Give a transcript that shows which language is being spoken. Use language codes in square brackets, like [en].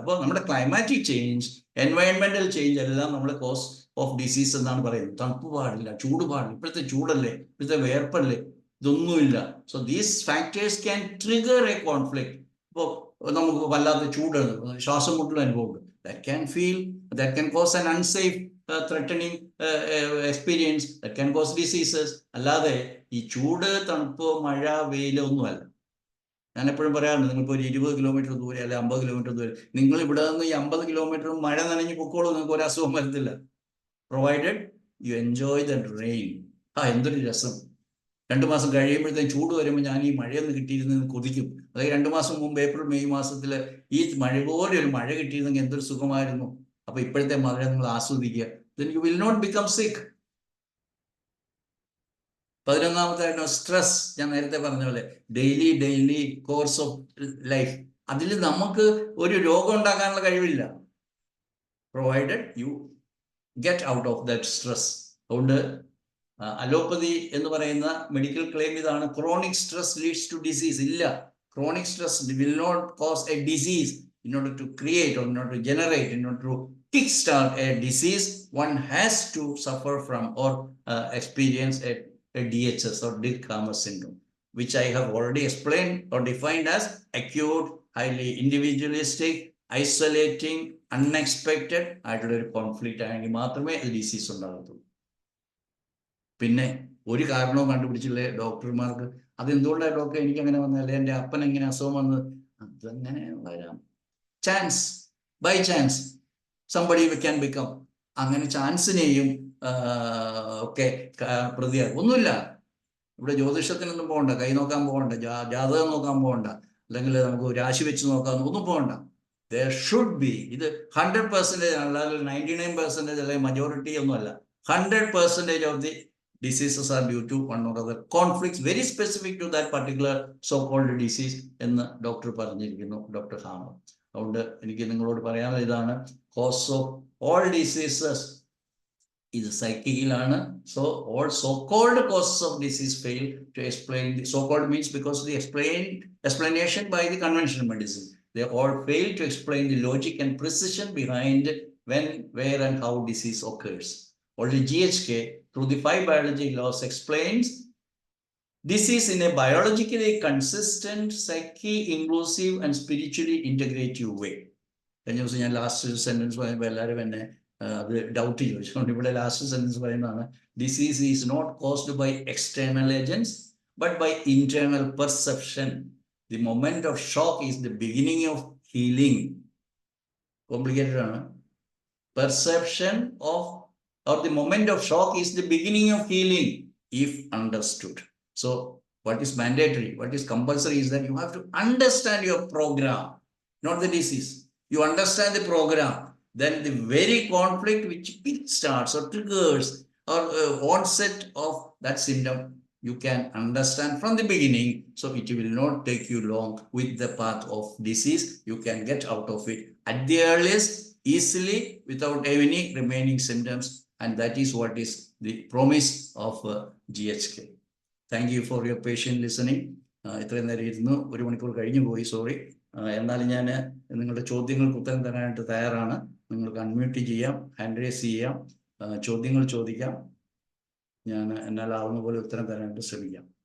[ml] അപ്പോൾ നമ്മുടെ climatic change, എൻവയൺമെന്റൽ change എല്ലാം നമ്മുടെ കോസ് ഓഫ് ഡിസീസ് എന്നാണ് പറയുന്നത്. തണുപ്പ് പാടില്ല, ചൂട് പാടില്ല. ഇപ്പോഴത്തെ ചൂടല്ലേ, ഇപ്പോഴത്തെ വേർപ്പല്ലേ, ഇതൊന്നുമില്ല. [en] So these factors can trigger a conflict. [ml] ഇപ്പോൾ നമുക്ക് വല്ലാത്ത ചൂട്, ശ്വാസം മുട്ടൽ അനുഭവമുണ്ട്. [en] that can cause an unsafe threatening experience, that can cause diseases. [ml] അല്ലാതെ ഈ ചൂട്, തണുപ്പ്, മഴ, വെയിൽ ഒന്നുമല്ല. ഞാൻ എപ്പോഴും പറയാറുണ്ട്, നിങ്ങളിപ്പോൾ ഒരു 20 കിലോമീറ്റർ ദൂരെ അല്ലെങ്കിൽ 50 കിലോമീറ്റർ ദൂരെ, നിങ്ങൾ ഇവിടെ നിന്ന് ഈ 50 കിലോമീറ്റർ മഴ നനഞ്ഞ് പൊക്കോളൂ, നിങ്ങൾക്ക് ഒരു അസുഖം വരത്തില്ല. [en] Provided you enjoy the rain. [ml] എന്തൊരു രസം. 2 മാസം കഴിയുമ്പോഴത്തേക്കും ചൂട് വരുമ്പോൾ ഞാൻ ഈ മഴയൊന്ന് കിട്ടിയിരുന്നെന്ന് കൊതിക്കും. അതായത് 2 മാസം മുമ്പ് ഏപ്രിൽ മെയ് മാസത്തിൽ ഈ മഴ പോലെ ഒരു മഴ കിട്ടിയിരുന്നെങ്കിൽ എന്തൊരു സുഖമായിരുന്നു. അപ്പൊ ഇപ്പോഴത്തെ മഴ നിങ്ങൾ ആസ്വദിക്കുക. [en] then you will not become sick. [ml] 11ാമത്തെ stress. ഞാൻ നേരത്തെ പറഞ്ഞ പോലെ ഡെയിലി കോഴ്സ് ഓഫ് ലൈഫ്. അതിൽ നമുക്ക് ഒരു രോഗം ഉണ്ടാക്കാനുള്ള കഴിവില്ല, [en] Provided you get out of that stress. [ml] അതുകൊണ്ട് അലോപ്പതി എന്ന് പറയുന്ന മെഡിക്കൽ ക്ലെയിം ഇതാണ്, [en] Chronic stress leads to disease. [ml] ഇല്ല, [en] chronic stress will not cause a disease. In order to create or in order to generate, in order to kickstart a disease, one has to suffer from or experience a DHS or Dirkhammer syndrome, which I have already explained or defined as acute, highly individualistic, isolating, unexpected [ml] ആയിട്ടുള്ള ഒരു conflict ആണെങ്കിൽ മാത്രമേ disease ഉണ്ടാകത്തുള്ളൂ. പിന്നെ ഒരു കാരണവും കണ്ടുപിടിച്ചില്ലേ ഡോക്ടർമാർക്ക്. അതെന്തുകൊണ്ടാണ് doctor എനിക്ക് അങ്ങനെ വന്നല്ലേ, എൻ്റെ അപ്പൻ എങ്ങനെ അസുഖം വന്നത്? അതങ്ങനെ വരാം. [en] Chance, by chance somebody can become. [ml] അങ്ങനെ ചാൻസിനെയും ഒക്കെ പ്രതിയാകും. ഒന്നുമില്ല, ഇവിടെ ജ്യോതിഷത്തിനൊന്നും പോകണ്ട, കൈ നോക്കാൻ പോകണ്ട, ജാതകം നോക്കാൻ പോകണ്ട, അല്ലെങ്കിൽ നമുക്ക് രാശി വെച്ച് നോക്കാൻ ഒന്നും പോകണ്ട. [en] There should be, [ml] ഇത് 100% അല്ലെങ്കിൽ 99% അല്ലെങ്കിൽ മജോറിറ്റി ഒന്നുമല്ല, [en] 100% of the diseases are due to one or other conflicts very specific to that particular so-called disease [ml] എന്ന് ഡോക്ടർ പറഞ്ഞിരിക്കുന്നു, ഡോക്ടർ ഹാമർ. അതുകൊണ്ട് എനിക്ക് നിങ്ങളോട് പറയാനുള്ള ഇതാണ്, [en] cause of all diseases [ml] ഇത് സൈക്കിക്കിലാണ്. [en] So all so-called causes of disease fail to explain. The so-called means because the explanation by the conventional medicine, they all fail to explain the logic and precision behind when, where and how disease occurs. Only GHK through the 5 biology laws explains disease in a biologically consistent, psyche-inclusive and spiritually integrative way. [ml] കഴിഞ്ഞ ദിവസം ഞാൻ last sentence പറയുമ്പോൾ എല്ലാവരും എന്നെ അത് doubt ചോദിച്ചുകൊണ്ട് ഇവിടെ last sentence പറയുന്നതാണ്, [en] Disease is not caused by external agents but by internal perception. The moment of shock is the beginning of healing. [ml] Complicated ആണ്. [en] Perception of, or the moment of shock is the beginning of healing if understood. So what is mandatory, what is compulsory is that you have to understand your program, not the disease. You understand the program, then the very conflict which starts or triggers or onset of that symptom, you can understand from the beginning, so it will not take you long with the path of disease. You can get out of it at the earliest, easily, without any remaining symptoms, and that is what is the promise of GHK. Thank you for your patient listening. [ml] ഇത്രയും നേരം ഇരുന്നു, 1 മണിക്കൂർ കഴിഞ്ഞു പോയി, sorry. എന്നാലും ഞാൻ നിങ്ങളുടെ ചോദ്യങ്ങൾക്ക് ഉത്തരം തരാനായിട്ട് തയ്യാറാണ്. നിങ്ങൾക്ക് അൺമ്യൂട്ട് ചെയ്യാം, ഹാൻഡ് റേസ് ചെയ്യാം, ചോദ്യങ്ങൾ ചോദിക്കാം. ഞാൻ എന്നാലാവുന്ന പോലെ ഉത്തരം തരാനായിട്ട് ശ്രമിക്കാം.